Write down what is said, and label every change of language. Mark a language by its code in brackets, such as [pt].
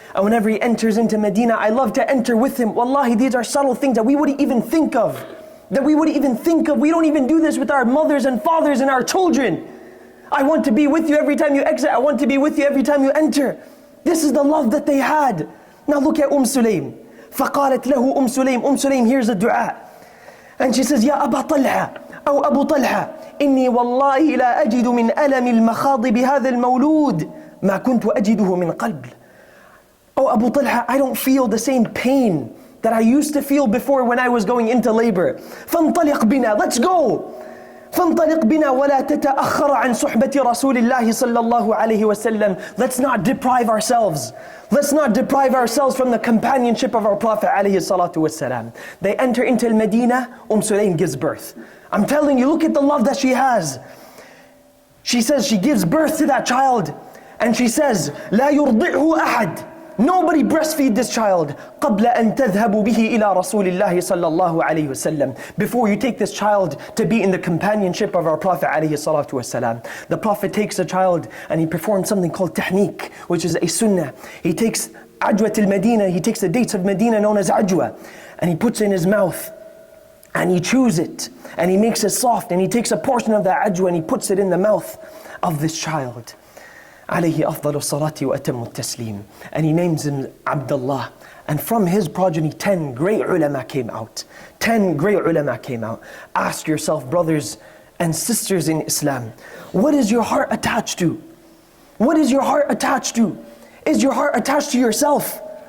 [en] And whenever he enters into Medina, I love to enter with him. Wallahi, these are subtle things that we wouldn't even think of. We don't even do this with our mothers and fathers and our children. I want to be with you every time you exit. I want to be with you every time you enter. This is the love that they had. Now look at Sulaim. [ar] فَقَالَتْ لَهُ Sulaim. [en] Sulaim hears a dua. And she says, [ar] يَا أَبَا طَلْحَ أو أبو طلحة إني والله لا أجد من ألم المخاض بهذا المولود ما كنت أجده من قبل. [en] Oh Abu Talha, I don't feel the same pain that I used to feel before when I was going into labor. [ar] فانطلق بنا, [en] let's go. [ar] فانطلق بنا ولا تتأخر عن صحبة رسول الله صلى الله عليه وسلم. [en] Let's not deprive ourselves. Let's not deprive ourselves from the companionship of our Prophet [ar] عليه الصلاة والسلام. [en] They enter into Medina, Sulaim gives birth. I'm telling you, look at the love that she has. She says she gives birth to that child. And she says, [ar] لا يرضعه أحد. [en] Nobody breastfeed this child [ar] قبل أن تذهبوا به إلى رسول الله صلى الله عليه وسلم. [en] Before you take this child to be in the companionship of our Prophet [ar] عليه الصلاة والسلام. [en] The Prophet takes a child and he performs something called tahniq, which is a sunnah. He takes ajwa al-Medina, he takes the dates of Medina known as ajwa, and he puts it in his mouth and he chews it and he makes it soft, and he takes a portion of that ajwa and he puts it in the mouth of this child. [ar] عليه أفضل الصلاة وأتم التسليم. [en] And he names him Abdullah. And from his progeny 10 great ulama came out. 10 great ulama came out. Ask yourself, brothers and sisters in Islam, what is your heart attached to? What is your heart attached to? Is your heart attached to yourself?